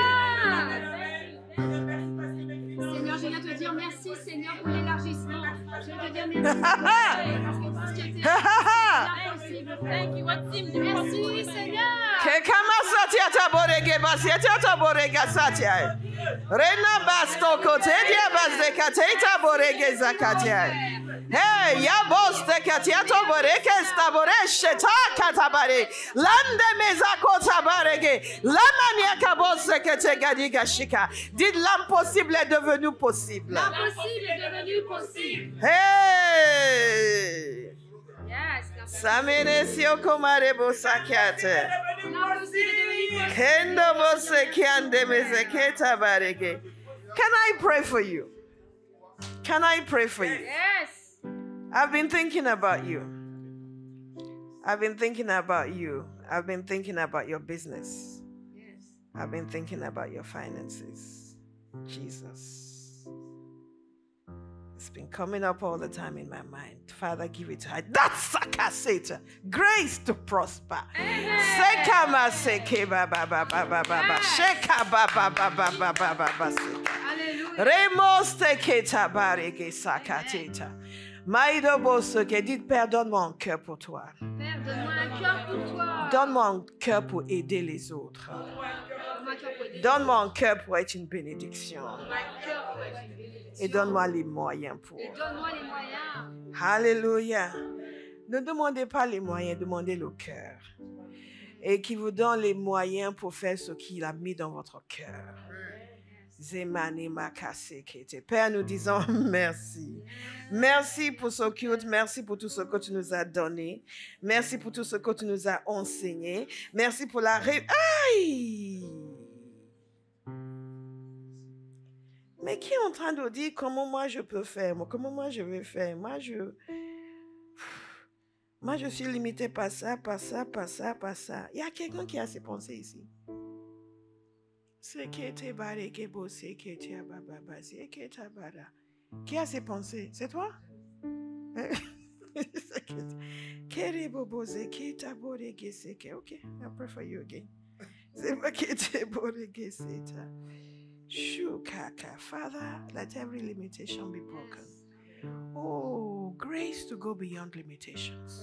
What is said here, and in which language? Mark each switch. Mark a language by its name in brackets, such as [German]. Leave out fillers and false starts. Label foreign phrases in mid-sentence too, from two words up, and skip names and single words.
[French] Seigneur, je viens te dire merci, Seigneur, pour l'élargissement. Je viens te dire merci. Parce que tout ce qui était impossible. Merci, Seigneur. Rena basto kotedia bazekateta borege zakatia. Hey, ya boste katiato boreke stabore sheta katabare. Lande mezakota barege. Lamania kabose kete gadiga shika. Dites l'impossible est devenu possible. L'impossible est devenu possible. Hey! [English] Yes. Samene sio komare bosakiate. Kendo bosekiande mezeketa barege. Can I pray for you? Can I pray for you? Yes. I've been thinking about you. I've been thinking about you. I've been thinking about your business. Yes. I've been thinking about your finances. Jesus. It's been coming up all the time in my mind. Father, give it to her. That's Sakaseta. Grace to prosper. Sekama seke ba ba ba ba ba ba ba. Sheka ba ba ba ba ba ba ba ba seka. [French] Alléluia. Remos teketa bareke sakateta. Maïdo bosoke. Dites, Père, donne-moi un cœur pour toi. Père, donne-moi un cœur pour toi. Donne-moi un cœur pour aider les autres. Donne-moi un cœur pour être une bénédiction. Et donne-moi les moyens pour. Et donne-moi les moyens. Alléluia. Ne demandez pas les moyens, demandez le cœur. Et qu'il vous donne les moyens pour faire ce qu'il a mis dans votre cœur. Zemani makase kete. Père, nous disons merci. Merci pour ce culte. Merci pour tout ce que tu nous as donné. Merci pour tout ce que tu nous as enseigné. Merci pour la Aïe! Mais qui est en train de dire comment moi je peux faire, comment moi je vais faire? Moi je suis limité par ça, par ça, par ça, par ça. Il y a quelqu'un qui a ses pensées ici. Qui a ses pensées? C'est toi? [English] Ok, I'll pray for you again. Father, let every limitation be broken. Oh, grace to go beyond limitations.